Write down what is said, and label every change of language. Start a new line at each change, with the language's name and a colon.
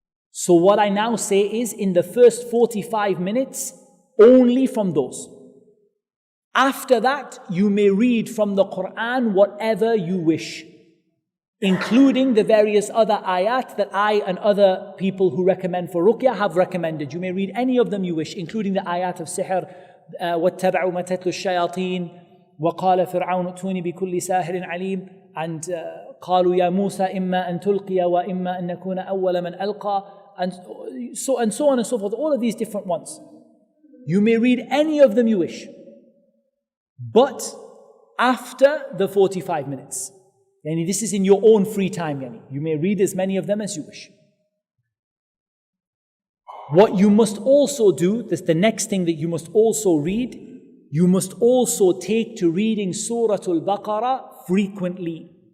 English: So what I now say is, in the first 45 minutes, only from those. After that, you may read from the Qur'an whatever you wish, including the various other ayat that I and other people who recommend for ruqyah have recommended. You may read any of them you wish, including the ayat of sihr,
Arabic: وَاتَّبَعُوا مَا تَتْلُو الشَّيَاطِينَ وَقَالَ فِرْعَوْنُ ائْتُونِي بِكُلِّ سَاحِرٍ عَلِيمٍ, and قَالُوا يَا مُوسَى إِمَّا أَن تُلْقِيَ وَإِمَّا أَن نَكُونَ أَوَّلَ مَنْ أَلْقَى,
English: and so on and so forth. All of these different ones. You may read any of them you wish. But after the 45 minutes. Yani this is in your own free time. Yani. You may read as many of them as you wish. What you must also do, this is the next thing that you must also read, you must also take to reading Surah Al-Baqarah frequently.